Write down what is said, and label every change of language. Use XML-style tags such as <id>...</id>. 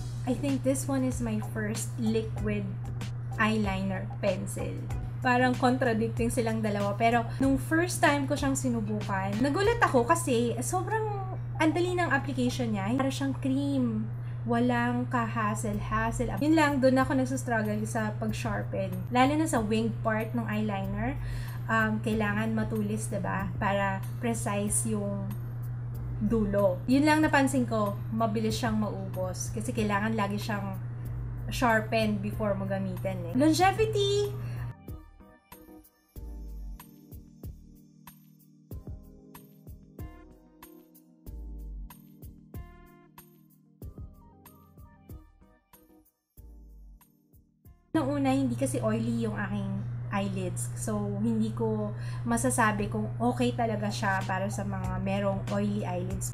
<en>I think this one is my first liquid eyeliner pencil.</en> <tl>Parang contradicting silang dalawa. Pero, nung first time ko siyang sinubukan, nagulat ako kasi sobrang andali ng application niya. Para siyang cream. Walang ka-hassle-hassle. Yun lang, doon ako nagsustruggle sa pag-sharpen. Lalo na sa wing part ng eyeliner. Kailangan matulis, diba? Para precise yung dulo. Yun lang napansin ko, mabilis siyang maubos. Kasi kailangan lagi siyang sharpen before mo gamitin eh. Longevity! Nung una, hindi kasi oily yung aking eyelids. So, hindi ko masasabi kung okay talaga siya para sa mga merong oily eyelids.</tl>